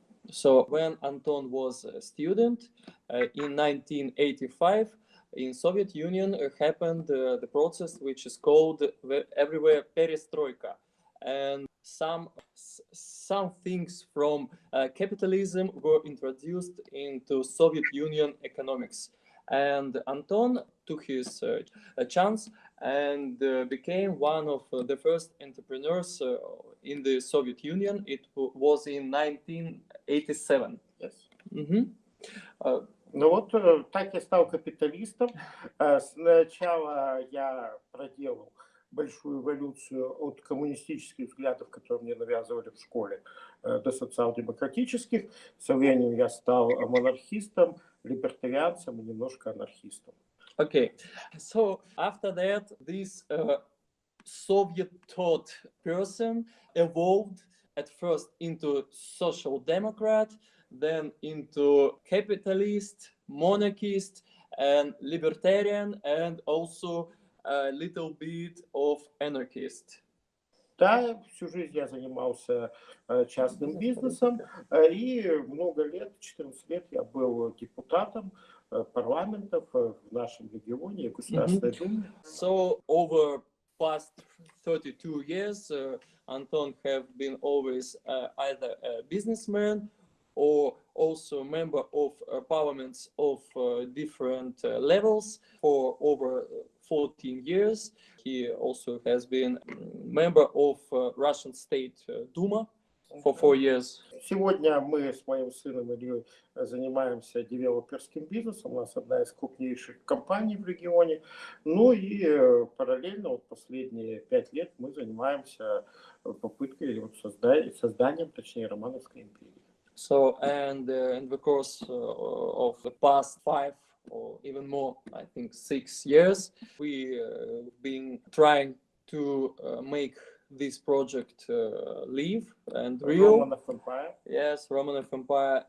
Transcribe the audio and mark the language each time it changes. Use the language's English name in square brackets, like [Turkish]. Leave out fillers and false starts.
[English] So when Anton was a student in 1985, in Soviet Union happened the process which is called everywhere perestroika, and some things from capitalism were introduced into Soviet Union economics, and Anton took his chance and became one of the first entrepreneurs in the Soviet Union. It was in 1987. Yes. Mm-hmm. [Russian] Ну вот так я стал капиталистом. Сначала я проделал большую эволюцию от коммунистических взглядов, которые мне навязывали в школе, до социал-демократических. Со временем я стал монархистом, либертарианцем и немножко анархистом. [English] Okay, so after that, this Soviet thought person evolved at first into social democrat, then into capitalist, monarchist, and libertarian, and also a little bit of anarchist. [Russian] Да, всю жизнь я занимался частным бизнесом, и много лет, 14 лет я был депутатом парламентов в нашем регионе и Государственной Думе. [English] So over past 32 years, Anton have been always either a businessman or also member of parliaments of different levels for over 14 years. He also has been member of Russian State Duma for 4 years. [Russian] Сегодня мы с моим сыном Ильей занимаемся девелоперским бизнесом. У нас одна из крупнейших компаний в регионе. Ну и параллельно вот последние 5 лет мы занимаемся попыткой созданием, точнее, Романовской империи. [English] So, and in the course of the past 5 or even more, I think 6 years, we've been trying to make this project live and real. Romanov Empire. Yes, Romanov Empire.